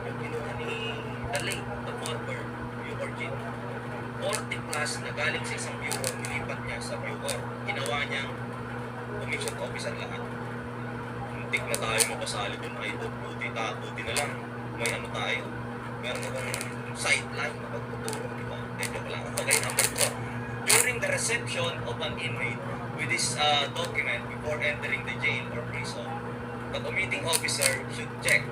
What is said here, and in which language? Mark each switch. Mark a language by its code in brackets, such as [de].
[tl] Yung kinuha ni the late, the former Bucor Chief. 40 plus na galing sa isang Bucor, nilipat niya sa Bucor. Ginawa niyang commission officer lahat. Muntik na tayo makasali dun ay buti na lang. May ano tayo. Meron akong sideline na pagtuturo, di ba? Medyo ko lang. Okay, number 4. [en] During the reception of an inmate with this document before entering the jail or prison, the committing officer should check.